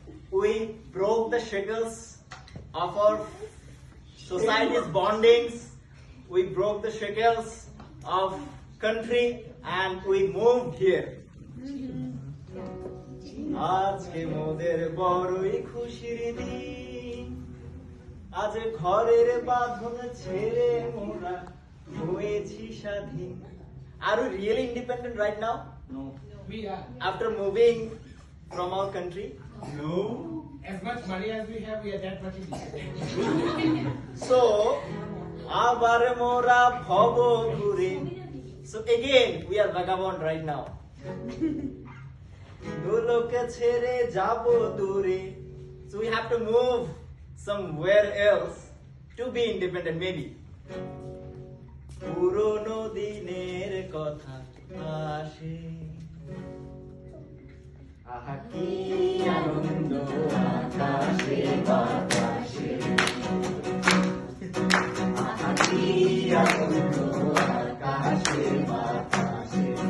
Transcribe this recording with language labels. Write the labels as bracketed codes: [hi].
[en] We broke the shackles of our society's bondings. We broke the shackles of country and we moved here. [bn] আজকে মোদের বড়ই খুশির দিন, আজ ঘরের বাঁধন ছেড়ে মোরা হয়েছি স্বাধীন। [en] Are we really independent right now? No. We are. After moving from our country? No. As much money as we have, we are that much independent. [bn] So, আবার মোরা ভব ঘুরে। [en] So again, we are vagabond right now. [bn] দুলোকে ছেড়ে যাব দূরে। [en] So we have to move somewhere else to be independent maybe. [bn] পুরনো দিনের কথা আসে, আহা কি আনন্দ আকাশে বাতাসে, আহা কি আনন্দ আকাশে বাতাসে।